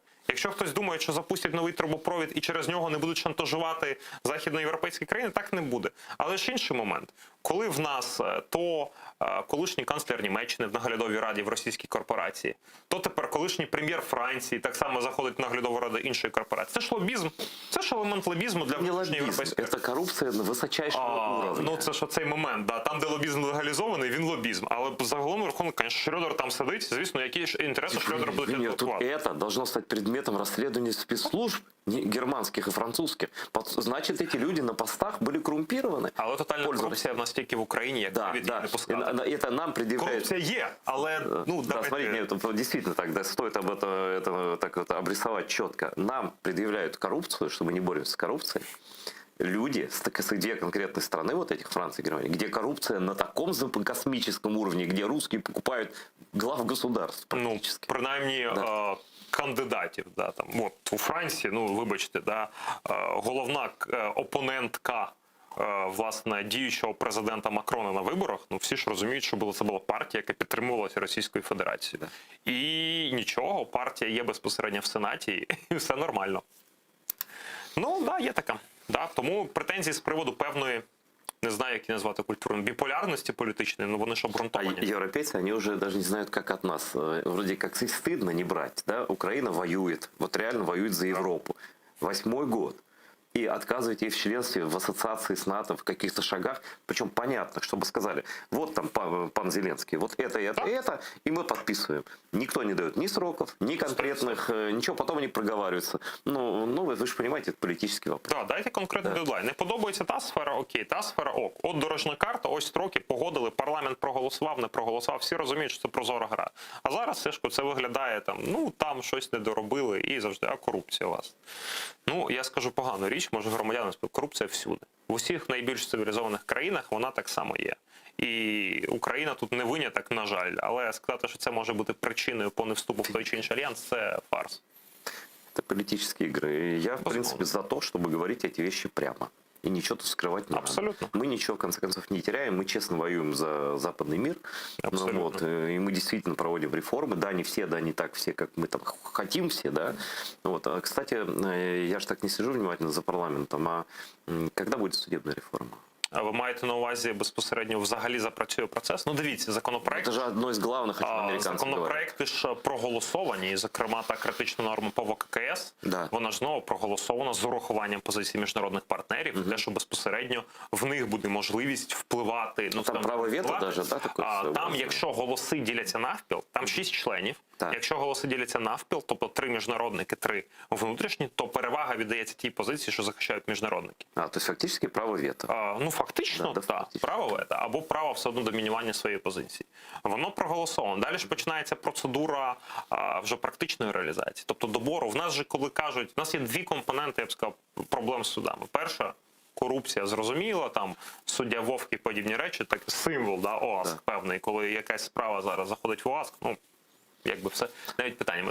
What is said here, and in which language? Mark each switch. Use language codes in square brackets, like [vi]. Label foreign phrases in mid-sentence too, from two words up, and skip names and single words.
[uk] Якщо хтось думає, що запустять новий трубопровід і через нього не будуть шантажувати західноєвропейські країни, так не буде. Але ж інший момент, коли в нас то колишній канцлер Німеччини в наглядовій раді в російській корпорації, то тепер колишній прем'єр Франції так само заходить в наглядову раду іншої корпорації. Це ж лобізм, це ж елемент лобізму для Не внутрішньої [ru] лоббизм, [uk] європейської. [ru] это коррупция на высочайшего уровня. [uk] Ну це ж оцей момент, да, там, де лобізм легалізований, він лобізм. Але загалом рахунок, звісно, Шрёдер там сидить, звісно, які ж інтереси Шрёдера будуть [ru] Нет, тут [uk] відбувати. [ru] это должно стать предметом расследования спецслужб германских и французских. Значит, эти люди на постах были коррумпированы. [uk] Але тотальна [ru] Пользу [uk] корупція в нас тільки в Україні, як [ru] Да, [uk] від [ru] да. [uk] її не пускати. [ru] Это нам предъявляет... [uk] Корупція є, але ну [ru] Да, давайте... смотрите, нет, это действительно так, да, стоит об это так вот обрисовать четко. Нам предъявляют коррупцию, что мы не боремся с коррупцией. Люди с две конкретные страны, вот этих, Франции и Германии, где коррупция на таком космическом уровне, где русские покупают глав государств Ну, практически. [uk] принаймні, [ru] Да. [uk] кандидатів, да, там, от, у Франції, ну, вибачте, да, головна опонентка, власне, діючого президента Макрона на виборах, ну, всі ж розуміють, що це була партія, яка підтримувалася Російською Федерацією. І нічого, партія є безпосередньо в Сенаті, і все нормально. Ну, да, є така. Да, тому претензії з приводу певної, не знаю, як її назвати культурно, біполярності політичної, ну вони ж [ru] А [uk] обґрунтовані. [ru] европейцы, они уже даже не знают, как от нас. Вроде как их стыдно не брать. Да? Украина воюет, вот реально воюет за Европу. 8-й год. И отказывать ей в членстве в ассоциации с НАТО в каких-то шагах. Причем понятно, чтобы сказали, вот там пан Зеленский, вот это, это, и мы подписываем. Никто не дает ни сроков, ни конкретных, ничего, потом они проговариваются. Ну вы же понимаете, это политический вопрос. [uk] Так, дайте конкретний дедлайн. Не подобається та сфера, окей, та сфера ок. От дорожня карта, ось строки, погодили, парламент проголосував, не проголосував, всі розуміють, що це прозора гра. А зараз все ж це виглядає там, ну там щось не доробили і завжди, а корупція у вас. Ну, я скажу погану річ, може громадянам, корупція всюди. В усіх найбільш цивілізованих країнах вона так само є. І Україна тут не виняток, на жаль, але сказати, що це може бути причиною по невступу в той чи інший альянс, це фарс. [ru] Это политические игры. И я, в принципе, за то, чтобы говорить эти вещи прямо. И ничего тут скрывать не Абсолютно. надо. Мы ничего, в конце концов, не теряем. Мы честно воюем за западный мир. Абсолютно. Ну, вот, и мы действительно проводим реформы. Да, не все, да, не так все, как мы там хотим все, да. Вот. А, кстати, я же так не сижу внимательно за парламентом. А когда будет судебная реформа? [uk] А ви маєте на увазі безпосередньо взагалі запрацює процес? Ну дивіться, законопроект. [ru] Это же одно из главных, о чем американцы говорят. [uk] Законопроекти ж проголосовані, і, зокрема, та критична норма по ВККС, [ru] Да. [uk] вона ж знову проголосована з урахуванням позицій міжнародних партнерів, те, що безпосередньо в них буде можливість впливати. Ну, Там скажімо, право вето впливати. даже, да, таке все Там, власне? якщо голоси діляться навпіл, там 6 членів. Так. Якщо голоси діляться навпіл, тобто 3 міжнародники, 3 внутрішні, то перевага віддається тій позиції, що захищають міжнародники. [ru] То есть фактически право вето. [uk] Ну, фактично, [ru] Да, [uk] так. фактично. Право вето, або право все одно домінування своєї позиції. Воно проголосовано. Далі ж починається процедура вже практичної реалізації. Тобто добору. В нас же, коли кажуть, в нас є дві компоненти, я б сказав, проблем з судами. Перша – корупція, зрозуміла, там суддя Вовк і подібні речі, так символ, да, ОАСК певний, коли якась справа зараз заходить в ОАСК, ну, якби все навіть питаннями.